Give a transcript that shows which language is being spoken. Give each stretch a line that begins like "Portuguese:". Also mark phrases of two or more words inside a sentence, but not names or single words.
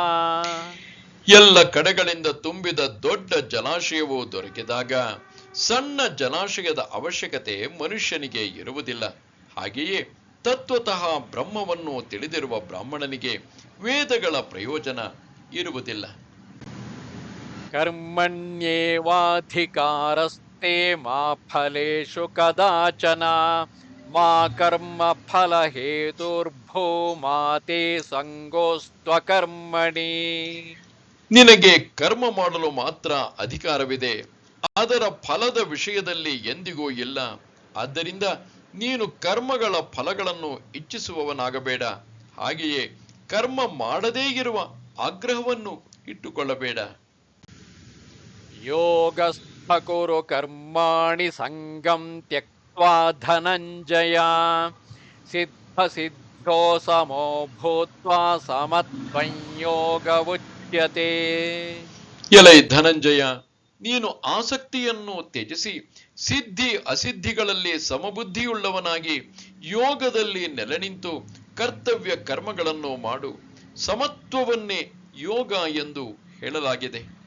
Kannada: ಎಲ್ಲ ಕಡೆಗಳಿಂದ ತುಂಬಿದ ದೊಡ್ಡ ಜಲಾಶಯವು ದೊರಕಿದಾಗ ಸಣ್ಣ ಜಲಾಶಯದ ಅವಶ್ಯಕತೆ ಮನುಷ್ಯನಿಗೆ ಇರುವುದಿಲ್ಲ. ಹಾಗೆಯೇ ತತ್ವತಃ ಬ್ರಹ್ಮವನ್ನು ತಿಳಿದಿರುವ ಬ್ರಾಹ್ಮಣನಿಗೆ ವೇದಗಳ ಪ್ರಯೋಜನ ಇರುವುದಿಲ್ಲ.
Sanskrit: ಕರ್ಮಣ್ಯೇವಾಧಿಕಾರಸ್ತೆ ಮಾ ಫಲೇಷು ಕದಾಚನ ಮಾ ಕರ್ಮ ಫಲ ಹೇತುರ್ಭೋ ಮಾ ತೇ ಸಂಗೋಸ್ತ್ವಕರ್ಮಣಿ.
Kannada: ನಿನಗೆ ಕರ್ಮ ಮಾಡಲು ಮಾತ್ರ ಅಧಿಕಾರವಿದೆ, ಅದರ ಫಲದ ವಿಷಯದಲ್ಲಿ ಎಂದಿಗೂ ಇಲ್ಲ. ಆದ್ದರಿಂದ ನೀನು ಕರ್ಮಗಳ ಫಲಗಳನ್ನು ಇಚ್ಛಿಸುವವನಾಗಬೇಡ. ಹಾಗೆಯೇ ಕರ್ಮ ಮಾಡದೇ ಇರುವ ಆಗ್ರಹವನ್ನು ಇಟ್ಟುಕೊಳ್ಳಬೇಡ.
Sanskrit: ಯೋಗಸ್ಥ ಕುರು ಕರ್ಮಾಣಿ ಸಂಗಂ ತ್ಯಕ್ತ್ವಾ ಧನಂಜಯ ಸಿದ್ಧ ಸಿದ್ಧೋ ಸಮೋ ಭೂತ್ವಾ ಸಮತ್ವಂ ಯೋಗ ಉಚ್ಯತೆ.
Kannada: ಎಲೈ ಧನಂಜಯ, ನೀನು ಆಸಕ್ತಿಯನ್ನು ತ್ಯಜಿಸಿ ಸಿದ್ಧಿ ಅಸಿದ್ಧಿಗಳಲ್ಲಿ ಸಮಬುದ್ಧಿಯುಳ್ಳವನಾಗಿ ಯೋಗದಲ್ಲಿ ನೆಲೆ ನಿಂತು ಕರ್ತವ್ಯ ಕರ್ಮಗಳನ್ನು ಮಾಡು. ಸಮತ್ವವನ್ನೇ ಯೋಗ ಎಂದು ಹೇಳಲಾಗಿದೆ.